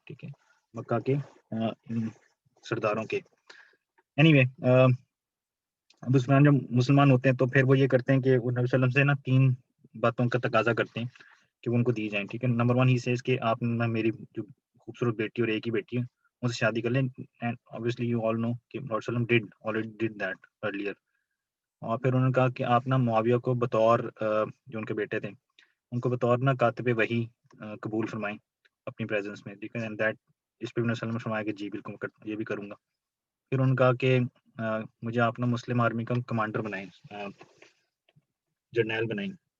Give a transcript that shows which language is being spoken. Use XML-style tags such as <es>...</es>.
<ur>ٹھیک ہے, مکہ کے سرداروں کے. اینی وے ابو سفیان جب مسلمان ہوتے ہیں تو پھر وہ یہ کرتے ہیں کہ وہ نبی صلی اللہ علیہ وسلم سے نا 3 باتوں کا تقاضا کرتے ہیں کہ وہ ان کو دی جائیں. ٹھیک ہے, نمبر 1</ur> <en>ہی سیز</en> <ur>کہ آپ میری جو خوبصورت بیٹی اور ایک ہی بیٹی ہے ان سے شادی کر لیں.</ur> <en>and obviously you all know</en> <ur>کہ پروفیٹ صلی اللہ علیہ وسلم</ur> <en>already did that earlier.</en> <ur>اور پھر انہوں نے کہا کہ آپ نا معاویہ کو بطور جو ان کے بیٹے تھے ان کو بطور نا کاتب وحی قبول فرمائیں اپنی پریزنس میں. ٹھیک ہے,</ur> <en>and that</en> <ur>اس پہ بھی نبی صلی اللہ علیہ وسلم نے فرمایا کہ جی بالکل یہ بھی کروں گا. پھر انہوں نے کہا کہ مجھے آپ نا مسلم آرمی کا کمانڈر بنائیں, جرنیل بنائیں.</ur>